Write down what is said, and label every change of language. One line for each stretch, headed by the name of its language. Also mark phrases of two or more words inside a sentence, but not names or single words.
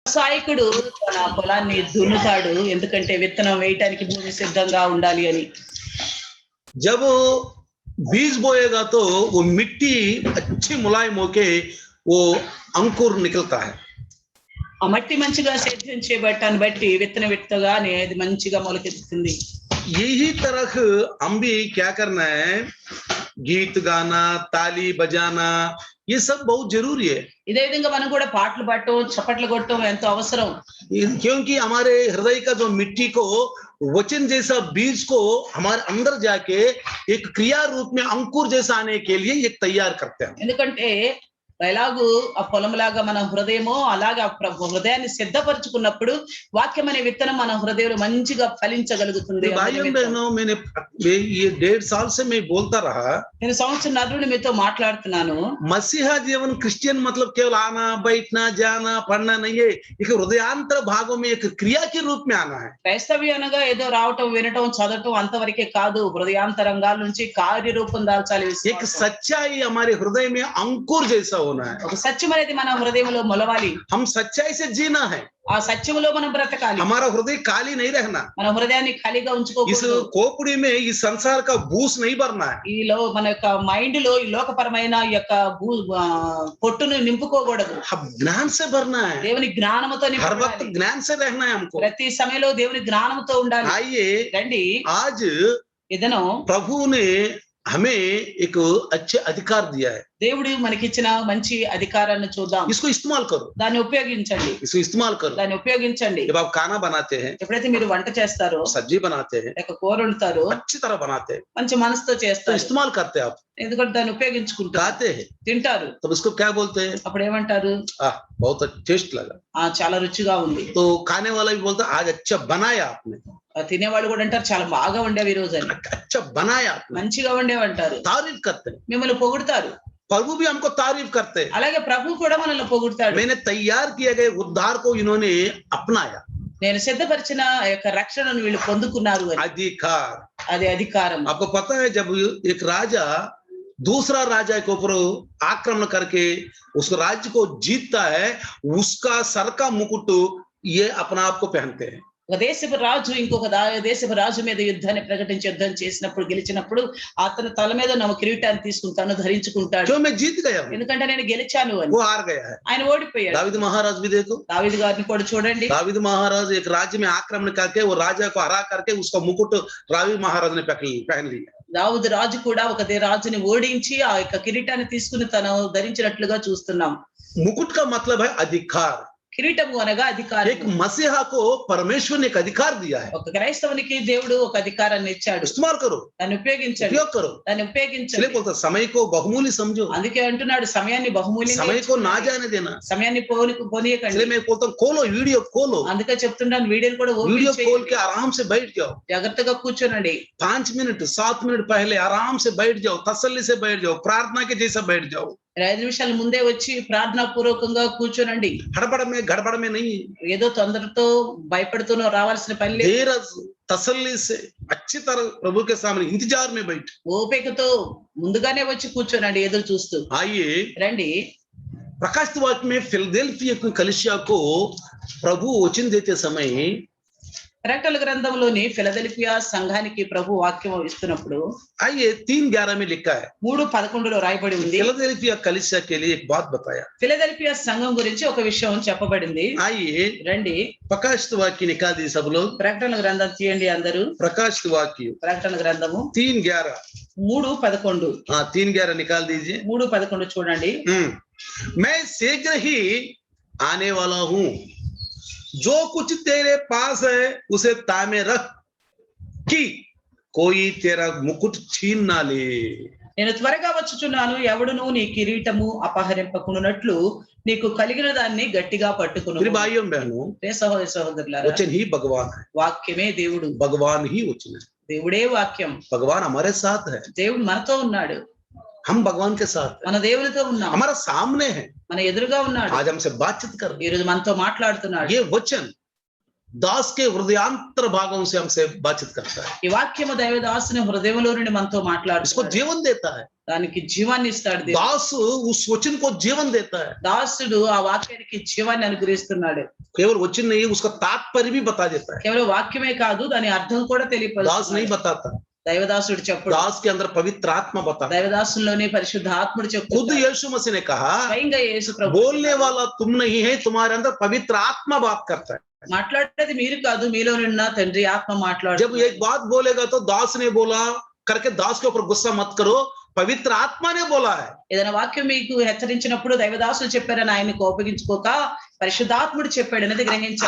Telugu: వ్యవసాయకుడు తన పొలాన్ని దున్నుతాడు ఎందుకంటే విత్తనం వేయటానికి భూమి సిద్ధంగా ఉండాలి అని.
Hindi: जब बीज बोएगा तो वो मिट्टी अच्छी मुलायम होके वो अंकुर निकलता है.
Telugu: ఆ మట్టి మంచిగా సేద్యం చేయబట్టాన్ని బట్టి విత్తనం విత్తగానే అది మంచిగా మొలకెత్తుతుంది.
Hindi: यही तरह हम भी क्या करना है, गीत गाना, ताली बजाना, ये सब बहुत जरूरी है.
Telugu: ఇదే విధంగా మనం కూడా పాటలు పాడటం చప్పట్లు కొట్టడం ఎంతో అవసరం.
Hindi: क्योंकि हमारे हृदय का जो मिट्टी को वचन जैसा बीज को हमारे अंदर जाके एक क्रिया रूप में अंकुर जैसा आने के लिए एक तैयार करते हैं.
Telugu: ఎందుకంటే ఎలాగూ ఆ పొలంలాగా మన హృదయమో అలాగా హృదయాన్ని సిద్ధపరచుకున్నప్పుడు వాక్యం అనే విత్తనం మన హృదయంలో మంచిగా ఫలించగలుగుతుంది.
Hindi: मैंने ये 1.5 साल से मैं बोलता रहा,
Telugu: నేను సంవత్సరం నుండి మీతో మాట్లాడుతున్నాను.
Hindi: मसीहा जीवन क्रिश्चियन मतलब केवल आना बैठना जाना पढ़ना नहीं है, एक हृदयांतर भागों में एक क्रिया के रूप में आना है.
Telugu: క్రైస్తవ్యం అనగా ఏదో రావటం వినటం చదవటం అంతవరకే కాదు, హృదయాంతరంగాల నుంచి కార్యరూపం దాల్చాలి.
Hindi: एक सच्चाई हमारे हृदय में अंकुर जैसा होना है.
Telugu: ఒక సత్యం అనేది మన హృదయంలో మొలవాలి.
Hindi: हम सच्चाई से जीना है.
Telugu: ఆ సత్యములో మనం బ్రతకాలి.
Hindi: हमारा हृदय खाली नहीं रहना.
Telugu: మన హృదయాన్ని ఖాళీగా
Hindi: इस
Telugu: ఉంచుకోకూడదు.
Hindi: खोपड़ी में इस संसार का बूस नहीं भरना है.
Telugu: మన యొక్క మైండ్ లో ఈ లోకపరమైన యొక్క పొట్టును నింపుకోకూడదు.
Hindi: हम ज्ञान से भरना है.
Telugu: దేవుని జ్ఞానముతో
Hindi: हर वक्त ज्ञान से रहना है हमको.
Telugu: ప్రతి సమయంలో దేవుని జ్ఞానముతో ఉండాలి.
Hindi: आइए
Telugu: రండి,
Hindi: आज
Telugu: ఇదను
Hindi: प्रभु ने हमें एक अच्छे अधिकार दिया है.
Telugu: దేవుడు మనకిచ్చిన మంచి అధికారాన్ని చూద్దాం.
Hindi: इसको इस्तेमाल करो.
Telugu: దాన్ని ఉపయోగించండి.
Hindi: इसको इस्तेमाल करो.
Telugu: దాన్ని ఉపయోగించండి.
Hindi: जब आप खाना बनाते हैं,
Telugu: ఎప్పుడైతే మీరు వంట చేస్తారో,
Hindi: सब्जी बनाते हैं,
Telugu: లేక కూర వండుతారో,
Hindi: अच्छी तरह बनाते हैं,
Telugu: మంచి మనసుతో
Hindi: तो
Telugu: చేస్తారు.
Hindi: इस्तेमाल करते हैं आप,
Telugu: ఎందుకంటే దాన్ని ఉపయోగించుకుంటారు,
Hindi: खाते हैं,
Telugu: తింటారు.
Hindi: तब उसको क्या बोलते हैं?
Telugu: అప్పుడు ఏమంటారు?
Hindi: बहुत टेस्ट लगा.
Telugu: చాలా రుచిగా ఉంది.
Hindi: तो खाने वाला भी बोलता आज अच्छा बनाया आपने.
Telugu: తినేవాళ్ళు కూడా అంటారు చాలా బాగా వండేవి ఈ రోజు అని.
Hindi: अच्छा बनाया आपने.
Telugu: మంచిగా వండేవంటారు.
Hindi: तारीफ करते हैं.
Telugu: మిమ్మల్ని పొగుడుతారు.
Hindi: प्रभु भी हमको तारीफ करते हैं.
Telugu: అలాగే ప్రభు కూడా మనల్ని పొగుడుతాడు.
Hindi: मैंने तैयार किए गए उद्धार को इन्होंने अपनाया.
Telugu: నేను సిద్ధపరిచిన యొక్క రక్షణను వీళ్ళు పొందుకున్నారు అని.
Hindi: अधिकार.
Telugu: అది అధికారం.
Hindi: आपको पता है जब एक राजा दूसरा राजा के ऊपर आक्रमण करके उस राज्य को जीतता है, उसका सर का मुकुट ये अपना आप को पहनते हैं.
Telugu: ఒక దేశపు రాజు ఇంకొక దేశపు రాజు మీద యుద్ధాన్ని ప్రకటించి యుద్ధం చేసినప్పుడు గెలిచినప్పుడు అతను తల మీద నమ్మ కిరీటాన్ని తీసుకుంటాను ధరించుకుంటాడు.
Hindi: क्यों मैं जीत गया हूं,
Telugu: ఎందుకంటే నేను గెలిచాను అని.
Hindi: वो हार गया है.
Telugu: ఆయన ఓడిపోయాడు.
Hindi: दावीद महाराज भी देखो,
Telugu: దావీదు గారిని కూడా చూడండి.
Hindi: दावीद महाराज एक राज्य में आक्रमण करके वो राजा को हरा करके उसका मुकुट दावीद महाराज ने पहन लिया.
Telugu: దావీదు రాజు కూడా ఒక రాజుని ఓడించి ఆ యొక్క కిరీటాన్ని తీసుకుని తను ధరించినట్లుగా చూస్తున్నాం.
Hindi: मुकुट का मतलब है अधिकार.
Telugu: కిరీటము అనగా అధికారం.
Hindi: एक मसीहा को परमेश्वर ने एक अधिकार दिया है.
Telugu: ఒక క్రైస్తవునికి దేవుడు ఒక అధికారాన్ని ఇచ్చాడు.
Hindi: इस्तेमाल करो,
Telugu: దాన్ని ఉపయోగించండి.
Hindi: उपयोग करो.
Telugu: దాన్ని ఉపయోగించండి.
Hindi: इसलिए बोलता समय को बहुमूल्य समझो.
Telugu: అందుకే అంటున్నాడు సమయాన్ని బహుమూల్యంగా
Hindi: समय को ना जाने देना.
Telugu: సమయాన్ని పోనీయకండి.
Hindi: इसलिए मैं बोलता हूँ खोलो वीडियो खोलो.
Telugu: అందుకే చెప్తున్నాను వీడియోని కూడా
Hindi: वीडियो
Telugu: ఓపెన్
Hindi: खोल
Telugu: చేయండి.
Hindi: के आराम से बैठ जाओ.
Telugu: జాగ్రత్తగా కూర్చోనండి.
Hindi: 5 मिनट 7 मिनट पहले आराम से बैठ जाओ, तसल्ली से बैठ जाओ, प्रार्थना के जैसा बैठ जाओ.
Telugu: 5 నిమిషాల ముందే వచ్చి ప్రార్థనా పూర్వకంగా కూర్చోనండి.
Hindi: गड़बड़ में नहीं.
Telugu: ఏదో తొందరతో భయపడుతూనో రావాల్సిన పని లేదు.
Hindi: धीरज तसल्ली से अच्छी तरह प्रभु के सामने इंतजार में बैठ.
Telugu: ఓపికతో ముందుగానే వచ్చి కూర్చోనండి ఎదురు చూస్తూ.
Hindi: आइए
Telugu: రండి,
Hindi: प्रकाशित वाक्य में फिलदेल्फिया की कलीसिया को प्रभु वचन देते समय
Telugu: ప్రకటనల గ్రంథంలోని ఫిలదెల్ఫియా సంఘానికి ప్రభు వాక్యం ఇస్తున్నప్పుడు
Hindi: आइए 3:11 में लिखा है.
Telugu: 3:11లో రాయబడి ఉంది.
Hindi: फिलदेल्फिया कलीसिया के लिए एक बात बताया.
Telugu: ఫిలదెల్ఫియా సంఘం గురించి ఒక విషయం చెప్పబడింది.
Hindi: आइए
Telugu: రండి,
Hindi: प्रकाशित वाक्य निकाल दी सब लोग.
Telugu: ప్రకటనల గ్రంథం తీయండి అందరూ.
Hindi: प्रकाशित वाक्य
Telugu: ప్రకటన గ్రంథము
Hindi: 3:11.
Telugu: 3:11.
Hindi: 3:11 निकाल दीजिए.
Telugu: 3:11 చూడండి.
Hindi: मैं शीघ्र ही आने वाला हूं, जो कुछ तेरे पास है उसे तामे रख कि कोई तेरा मुकुट छीन ना ले.
Telugu: నేను త్వరగా వచ్చుచున్నాను, ఎవడును నీ కిరీటము అపహరింపకున్నట్లు నీకు కలిగిన దాన్ని గట్టిగా పట్టుకును.
Hindi: मेरे भाइयों बहनों,
Telugu: సహోదర సహోదరులారా,
Hindi: वचन ही भगवान है.
Telugu: వాక్యమే దేవుడు.
Hindi: भगवान ही वचन है.
Telugu: దేవుడే వాక్యం.
Hindi: भगवान हमारे साथ है.
Telugu: దేవుడు మనతో ఉన్నాడు.
Hindi: हम भगवान के साथ है.
Telugu: మన దేవునితో ఉన్నాం.
Hindi: हमारा सामने है.
Telugu: మన ఎదురుగా ఉన్నాడు.
Hindi: आज हमसे बातचीत कर रहे
Telugu: ఈ రోజు మనతో మాట్లాడుతున్నాడు.
Hindi: हैं. ये वचन दास के हृदयांतर भागों से हमसे बातचीत करता है,
Telugu: ఈ వాక్యము దైవదాసుని హృదయంలో నుండి మనతో
Hindi: इसको
Telugu: మాట్లాడుతున్నాడు.
Hindi: जीवन देता है।
Telugu: దానికి జీవాన్ని ఇస్తాడు దేవుడు.
Hindi: दास उस वचन को जीवन देता है,
Telugu: దాసుడు ఆ వాక్యానికి జీవాన్ని అనుగ్రహిస్తున్నాడు.
Hindi: केवल वचन नहीं उसका तात्पर्य भी बता देता है।
Telugu: కేవలం వాక్యమే కాదు దాని అర్థం కూడా
Hindi: दास नहीं
Telugu: తెలియపరుస్తున్నాడు.
Hindi: बताता,
Telugu: దైవదాసుడు చెప్పుడు.
Hindi: दास के अंदर पवित्र आत्मा बताता।
Telugu: దైవదాసుల్లోనే పరిశుద్ధ ఆత్ముడు
Hindi: खुद
Telugu: చెప్తున్నాడు.
Hindi: यीशु मसीह ने कहा,
Telugu: స్వయంగా యేసు ప్రభు
Hindi: बोलने वाला तुम नहीं है, तुम्हारे अंदर पवित्र आत्मा बात करता है।
Telugu: మాట్లాడేది మీరు కాదు, మీలో ఉన్న తండ్రి ఆత్మ
Hindi: जब
Telugu: మాట్లాడు.
Hindi: एक बात बोलेगा तो दास ने बोला करके दास के ऊपर गुस्सा मत करो, पवित्र आत्मा ने बोला है।
Telugu: ఏదైనా వాక్యం మీకు హెచ్చరించినప్పుడు దైవదాసులు చెప్పారని ఆయన కోపగించుకోక పరిశుద్ధాత్ముడు చెప్పాడు అనేది గ్రహించాలి.